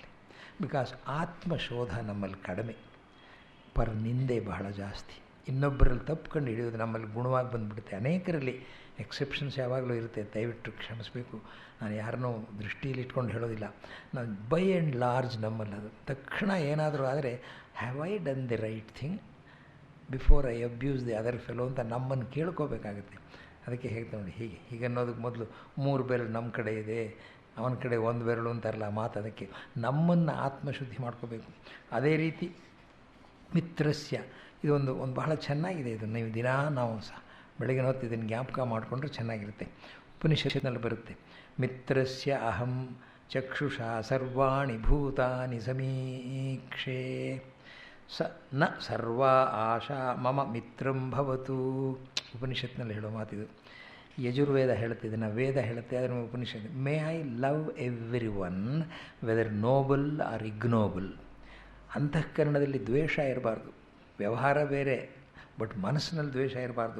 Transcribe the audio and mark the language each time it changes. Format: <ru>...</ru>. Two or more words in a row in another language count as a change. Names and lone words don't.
<kn>ಬಿಕಾಸ್ ಆತ್ಮಶೋಧ ನಮ್ಮಲ್ಲಿ ಕಡಿಮೆ, ನಿಂದೆ ಬಹಳ ಜಾಸ್ತಿ. ಇನ್ನೊಬ್ಬರಲ್ಲಿ ತಪ್ಪು ಕಂಡು ಹಿಡಿಯೋದು ನಮ್ಮಲ್ಲಿ ಗುಣವಾಗಿ ಬಂದುಬಿಡುತ್ತೆ. ಅನೇಕರಲ್ಲಿ ಎಕ್ಸೆಪ್ಷನ್ಸ್ ಯಾವಾಗಲೂ ಇರುತ್ತೆ, ದಯವಿಟ್ಟು ಕ್ಷಮಿಸಬೇಕು. ನಾನು ಯಾರನ್ನೂ ದೃಷ್ಟಿಯಲ್ಲಿ ಇಟ್ಕೊಂಡು ಹೇಳೋದಿಲ್ಲ. ನಾನು</kn> <en>by and large</en> <kn>ನಮ್ಮಲ್ಲಿ ಅದು ತಕ್ಷಣ ಏನಾದರೂ ಆದರೆ,</kn> <en>Have I done the right thing before I abuse the other fellow</en> <kn>ಅಂತ ನಮ್ಮನ್ನು ಕೇಳ್ಕೋಬೇಕಾಗುತ್ತೆ. ಅದಕ್ಕೆ ಹೇಳ್ತಾ ನೋಡಿ, ಹೀಗೆ ಅನ್ನೋದಕ್ಕೆ ಮೊದಲು 3 ಬೆರಳು ನಮ್ಮ ಕಡೆ ಇದೆ, ಅವನ ಕಡೆ 1 ಬೆರಳು ಅಂತಾರಲ್ಲ ಮಾತು. ಅದಕ್ಕೆ ನಮ್ಮನ್ನು ಆತ್ಮಶುದ್ಧಿ ಮಾಡ್ಕೋಬೇಕು. ಅದೇ ರೀತಿ ಮಿತ್ರಸ್ಯ, ಇದೊಂದು ಬಹಳ ಚೆನ್ನಾಗಿದೆ. ಇದು ನೀವು ದಿನ ನಾವು ಬೆಳಗಿನ ಹೊತ್ತು ಇದನ್ನು ಜ್ಞಾಪಕ ಮಾಡಿಕೊಂಡ್ರೆ ಚೆನ್ನಾಗಿರುತ್ತೆ. ಉಪನಿಷತ್ತಿನಲ್ಲಿ ಬರುತ್ತೆ,</kn> <sa>ಮಿತ್ರಸ್ಯ ಅಹಂ ಚಕ್ಷುಷಾ ಸರ್ವಾಣಿ ಭೂತಾನಿ ಸಮೀಕ್ಷೆ ನ ಸರ್ವ ಆಶಾ ಮಮ ಮಿತ್ರಂ ಭವತು.</sa> <kn>ಉಪನಿಷತ್ತಿನಲ್ಲಿ ಹೇಳೋ ಮಾತಿದು. ಯಜುರ್ವೇದ ಹೇಳುತ್ತೆ, ಇದನ್ನು ವೇದ ಹೇಳುತ್ತೆ, ಅದರ ಉಪನಿಷತ್ತು.</kn> <en>May I love everyone whether noble or ignoble.</en> <kn>ಅಂತಃಕರಣದಲ್ಲಿ ದ್ವೇಷ ಇರಬಾರ್ದು. ವ್ಯವಹಾರ ಬೇರೆ, ಬಟ್ ಮನಸ್ಸಿನಲ್ಲಿ ದ್ವೇಷ ಇರಬಾರ್ದು.</kn>